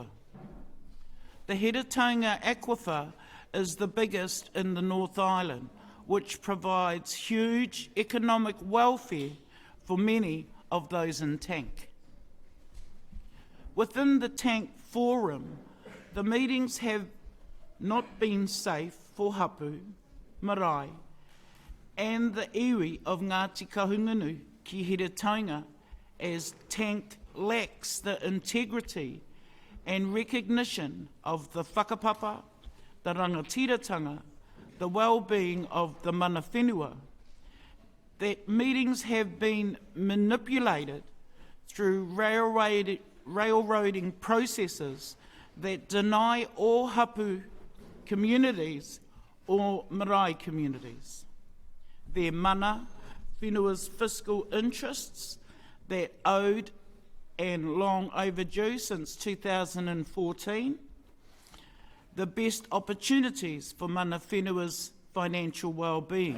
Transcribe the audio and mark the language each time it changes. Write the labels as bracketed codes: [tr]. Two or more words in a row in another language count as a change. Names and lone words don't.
[en] The Heretaunga Aquifer is the biggest in the North Island, which provides huge economic welfare for many of those in tank. Within the tank forum, the meetings have not been safe for [mi] hapu, marae, [en] and the iwi of Ngāti Kahungunu ki Heretaunga, as tank lacks the integrity and recognition of the whakapapa, the rangatiratanga, the well-being of the [mi] mana whenua, [en] that meetings have been manipulated through railroading processes that deny all hapu communities or marae communities their [mi] mana whenua's [en] fiscal interests that owed and long overdue since 2014, the best opportunities for [mi] mana whenua's [en] financial well-being.